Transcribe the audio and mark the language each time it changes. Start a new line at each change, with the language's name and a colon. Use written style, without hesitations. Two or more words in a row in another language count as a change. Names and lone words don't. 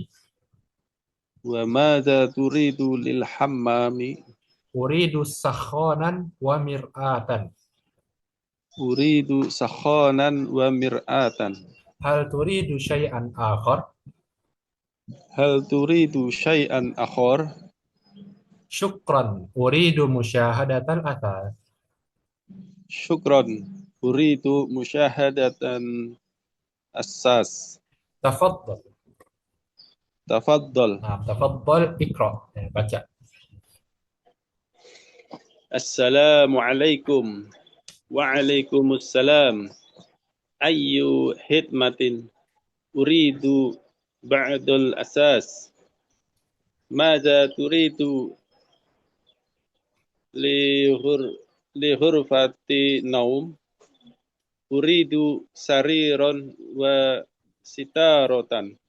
Arabic: وماذا تريد للحمام. أريد سخانا ومرآة. أريد سخانا ومرآة. هل تريد شيئا آخر? هل تريد شيئا آخر? Syukran. أريد مشاهدة الآثار. Syukran. أريد مشاهدة أساس. Tafaddal. Tafaddal. Nah, تفضل اقرأ.
Indonesian: Ya, baca.
Arabic: Assalamualaikum. وعليكم السلام. أي خدمة أريد بعد الأساس. ماذا تريد لغرفة النوم. أريد سريرا وستارة.